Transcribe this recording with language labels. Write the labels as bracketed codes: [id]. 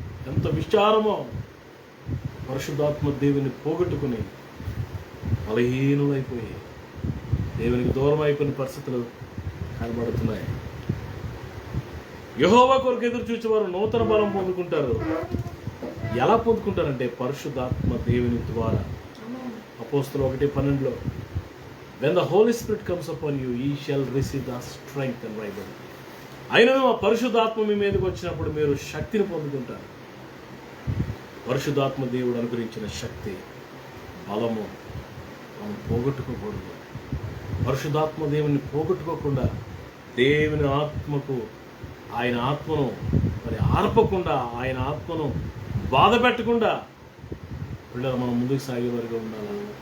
[te] ఎంత విచారమో, పరిశుద్ధాత్మ దేవుని పోగొట్టుకుని బలహీనులైపోయి దేవునికి దూరం అయిపోయిన పరిస్థితులు కనబడుతున్నాయి. యెహోవా కొరకు ఎదురు చూచేవారు నూతన బలం పొందుకుంటారు. ఎలా పొందుకుంటారంటే పరిశుద్ధాత్మ దేవుని ద్వారా. [en] అపోస్తలులు 1:12లో when the Holy Spirit comes upon you, ye shall receive the strength and right. [te] అయినను ఆ పరిశుద్ధాత్మ మీ మీదకి వచ్చినప్పుడు మీరు శక్తిని పొందుకుంటారు. పరిశుద్ధాత్మ దేవుడు అనుగ్రహించిన శక్తి, బలము మనం పోగొట్టుకోకూడదు. పరిశుద్ధాత్మ దేవుని పోగొట్టుకోకుండా, దేవుని ఆత్మకు ఆయన ఆత్మను మరి ఆర్పకుండా, ఆయన ఆత్మను బాధ పెట్టకుండా పిల్లలు మనం ముందుకు సాగేవారిగా ఉండాలి.